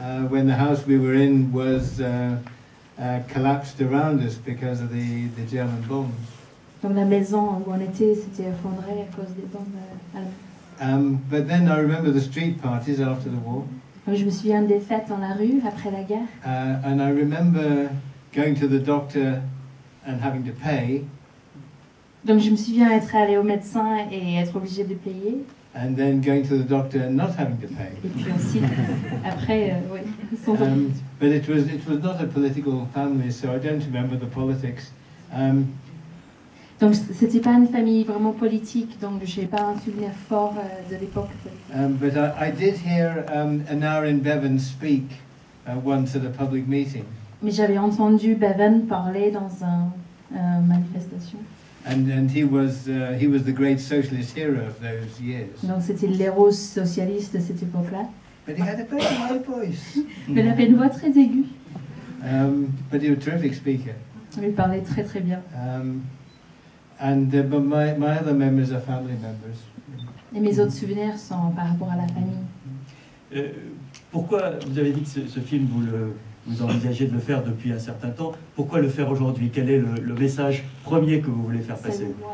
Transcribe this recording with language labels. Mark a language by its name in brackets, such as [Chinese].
[English] When the house we were in was collapsed around us because of the German bombs. [French] Donc la maison où on était, s'était effondrée à cause des bombes allemandes. [English] But then I remember the street parties after the war. [French] Donc je me souviens des fêtes dans la rue après la guerre. [English] And I remember going to the doctor and having to pay. [French] Donc je me souviens être allée au médecin et être obligée de payer. [English] And then going to the doctor and not having to pay. [French] Et puis ensuite, après, oui, sans [English] but it was not a political family, so I don't remember the politics. [French] Donc c'était pas une famille vraiment politique, donc j'ai pas un souvenir fort de l'époque. [English] But I did hear Anarin Bevan speak once at a public meeting. [French] Mais j'avais entendu Bevan parler dans une manifestation. [English] And he was the great socialist hero of those years. [French] Donc c'était l'héros socialiste de cette époque-là. [English] But he had a very high voice. [French] Mais il avait une voix très aiguë. [English] But he was a terrific speaker. [French] Il parlait très très bien. [English] But my other memories are family members. [French] Et mes autres souvenirs sont par rapport à la famille. Pourquoi, vous avez dit que ce film, vous envisagez de le faire depuis un certain temps. Pourquoi le faire aujourd'hui? Quel est le message premier que vous voulez faire passer?